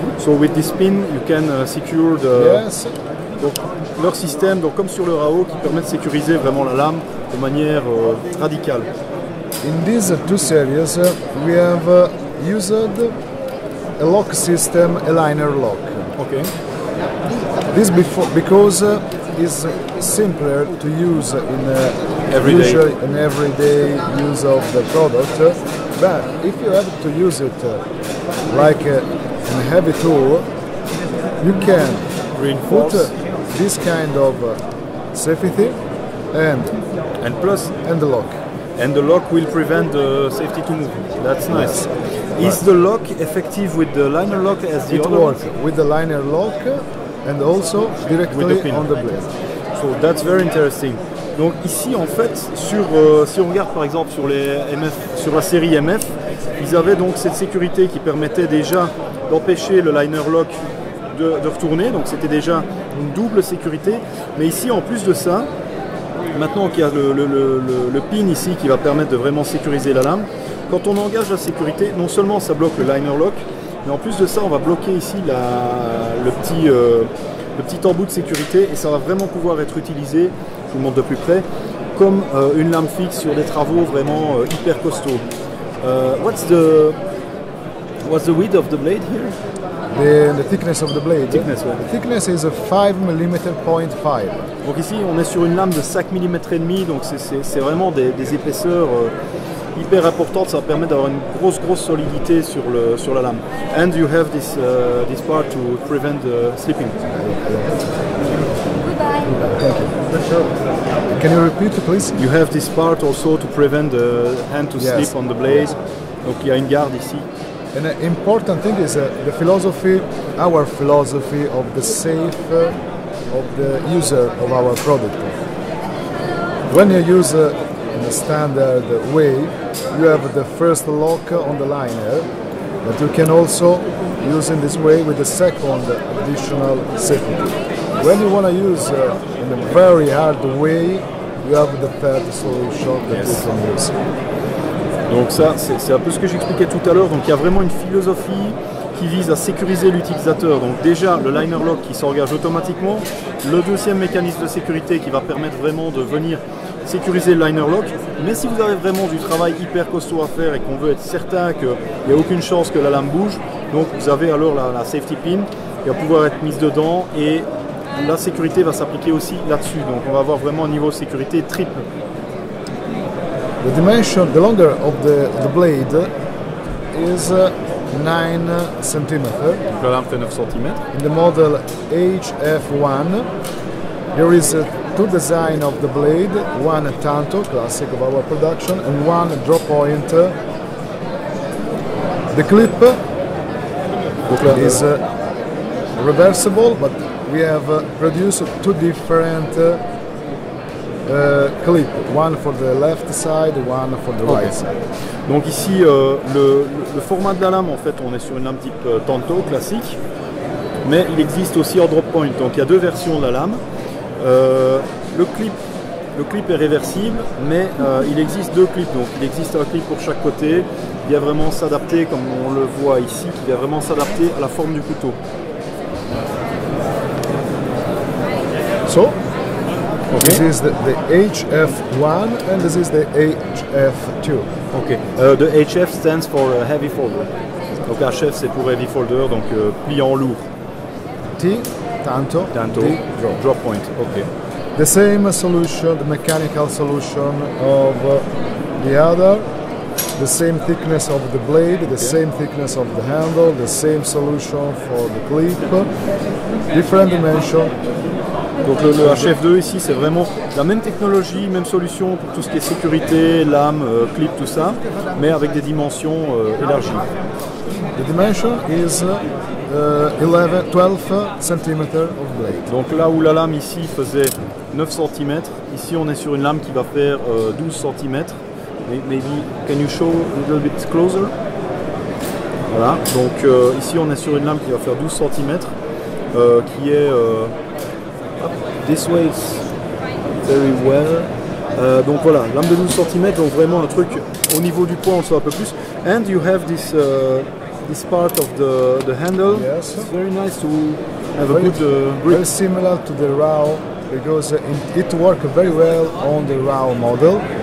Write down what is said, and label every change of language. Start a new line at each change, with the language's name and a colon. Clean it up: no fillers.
English: So with this pin, you can secure the... Yes.
French: Donc leur système, donc comme sur le RAO, qui permet de sécuriser vraiment la lame de manière radicale.
English: In these two series, we have used a lock system, a liner lock. Okay. This because it's simpler to use in everyday use of the product. But if you have to use it like a heavy tool, you can put this kind of safety and the lock. And the lock will prevent the safety to move. That's nice. Yes. Is the lock effective with the liner lock as the other one? It works with the liner lock and also directly on the blade. So that's very interesting.
French: Donc ici en fait, si on regarde par exemple sur les MF, sur la série MF, ils avaient donc cette sécurité qui permettait déjà d'empêcher le liner lock de retourner, donc c'était déjà une double sécurité. Mais ici en plus de ça, maintenant qu'il y a le pin ici qui va permettre de vraiment sécuriser la lame, quand on engage la sécurité, non seulement ça bloque le liner lock, mais en plus de ça on va bloquer ici le petit embout de sécurité et ça va vraiment pouvoir être utilisé, je vous montre de plus près, comme une lame fixe sur des travaux vraiment hyper costauds.
English: What's the width of the blade here? The thickness of the blade. Thickness, ouais. The thickness is a 5 mm 0.5.
French: Donc ici on est sur une lame de 5 mm et demi, donc c'est vraiment des épaisseurs hyper importantes, ça va permettre d'avoir une grosse solidité sur la lame.
English: And you have this part to prevent slipping. Goodbye. Thank you. Can you repeat please? You have this part also to prevent the hand to Yes. slip on the blade.
French: Donc il y a une garde ici.
English: An important thing is the philosophy, our philosophy of the safe of the user of our product. When you use in a standard way, you have the first lock on the liner, but you can also use in this way with the second additional safety. When you want to use in a very hard way, you have the third solution that you can use.
French: Donc ça, c'est un peu ce que j'expliquais tout à l'heure. Donc il y a vraiment une philosophie qui vise à sécuriser l'utilisateur. Donc déjà le liner lock qui s'engage automatiquement, le deuxième mécanisme de sécurité qui va permettre vraiment de venir sécuriser le liner lock. Mais si vous avez vraiment du travail hyper costaud à faire et qu'on veut être certain qu'il n'y a aucune chance que la lame bouge, donc vous avez alors la safety pin qui va pouvoir être mise dedans et la sécurité va s'appliquer aussi là-dessus. Donc on va avoir vraiment un niveau de sécurité triple.
English: The dimension, the longer of the blade is 9 cm.
French: Donc la lame fait 9 cm.
English: In the model HF1, there is two design of the blade, one tanto, classic of our production, and one drop point. The clip is reversible, but we have produced two different clip, one for the left side, one for the right side.
French: Donc ici, le format de la lame, en fait, on est sur une lame type tanto classique, mais il existe aussi en drop point. Donc il y a deux versions de la lame. Le clip est réversible, mais il existe deux clips. Donc il existe un clip pour chaque côté, qui vient vraiment s'adapter, comme on le voit ici, qui vient vraiment s'adapter à la forme du couteau.
English: So, this is the HF1 and this is the HF2. Ok. The HF stands for heavy folder.
French: Donc HF c'est pour heavy folder, donc pliant lourd. T, tanto, Tanto, T,
English: drop point. Ok. The same solution, the mechanical solution of the other, the same thickness of the blade, the same thickness of the handle, the same solution for the clip, different dimension.
French: Donc le HF2 ici c'est vraiment la même technologie, même solution pour tout ce qui est sécurité, lame, clip, tout ça, mais avec des dimensions élargies.
English: The dimension is 12 cm of blade.
French: Donc là où la lame ici faisait 9 cm, ici on est sur une lame qui va faire 12 cm.
English: Maybe can you show a little bit closer?
French: Voilà, donc ici on est sur une lame qui va faire 12 cm, qui est
English: this way it's very well.
French: Donc voilà, lame de 12 cm, donc vraiment un truc au niveau du poing on le sait un peu plus.
English: And you have this part of the handle. Yes. It's very nice to have a good grip. Very similar to the raw because it works very well on the raw model.